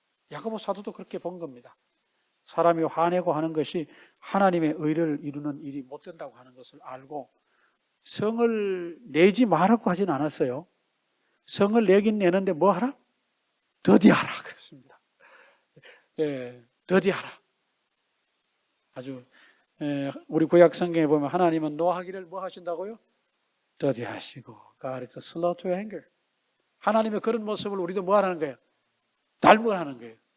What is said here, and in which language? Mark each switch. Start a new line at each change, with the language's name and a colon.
Korean: 야고보 사도도 그렇게 본 겁니다. 사람이 화내고 하는 것이 하나님의 의를 이루는 일이 못 된다고 하는 것을 알고 성을 내지 말라고 하진 않았어요. 성을 내긴 내는데 뭐 하라? 더디하라 그랬습니다. 예, 더디하라. 아주 우리 구약 성경에 보면 하나님은 노하기를 뭐 하신다고요? 더디하시고
English: God is slow to anger.
Korean: 하나님의 그런 모습을 우리도 뭐 하는 거예요? 닮으라는 거예요.